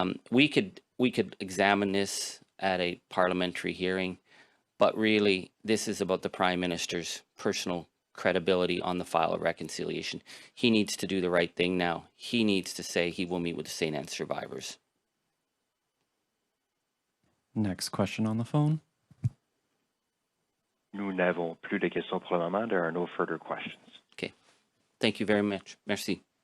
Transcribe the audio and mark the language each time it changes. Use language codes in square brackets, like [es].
[en] We could examine this at a parliamentary hearing, but really this is about the Prime Minister's personal credibility on the file of reconciliation. He needs to do the right thing now. He needs to say he will meet with the St. Anne survivors. Next question on the phone. [fr] Nous n'avons plus de questions pour le moment. [en] There are no further questions. Okay. Thank you very much. [fr] Merci.